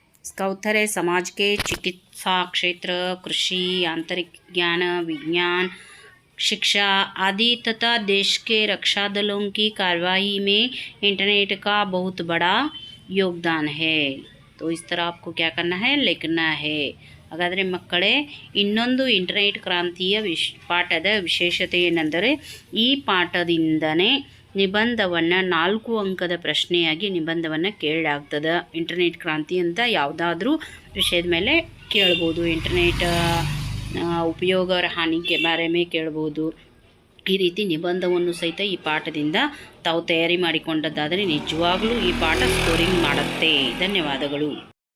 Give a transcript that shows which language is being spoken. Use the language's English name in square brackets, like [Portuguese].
[Hindi] इसका उत्तर है समाज के चिकित्सा क्षेत्र, कृषि, आंतरिक ज्ञान, विज्ञान, शिक्षा आदि तथा देश के रक्षा दलों की कार्रवाई में इंटरनेट का बहुत बड़ा योगदान है. तो इस तरह आपको क्या करना है, लिखना है. [Kannada] ಹಾಗಾದರೆ ಮಕ್ಕಳೇ, ಇನ್ನೊಂದು ಇಂಟರ್ನೆಟ್ ಕ್ರಾಂತಿಯ ಪಾಠದ ವಿಶೇಷತೆ ಏನೆಂದರೆ ಈ ಪಾಠದಿಂದನೇ ನಿಬಂಧವನ್ನು 4 ಅಂಕದ ಪ್ರಶ್ನೆಯಾಗಿ ನಿಬಂಧವನ್ನು ಕೇಳಲಾಗ್ತದೆ. ಇಂಟರ್ನೆಟ್ ಕ್ರಾಂತಿ ಅಂತ ಯಾವುದಾದ್ರೂ ವಿಷಯದ ಮೇಲೆ ಕೇಳ್ಬೋದು. [Hindi] ಇಂಟರ್ನೆಟ್ ಉಪಯೋಗ और हानि के बारे में [Kannada] ಕೇಳ್ಬೋದು. ಈ ರೀತಿ ನಿಬಂಧವನ್ನು ಸಹಿತ ಈ ಪಾಠದಿಂದ ತಾವು ತಯಾರಿ ಮಾಡಿಕೊಂಡದ್ದಾದರೆ ನಿಜವಾಗ್ಲೂ ಈ ಪಾಠ ಸ್ಕೋರಿಂಗ್ ಮಾಡುತ್ತೆ. ಧನ್ಯವಾದಗಳು.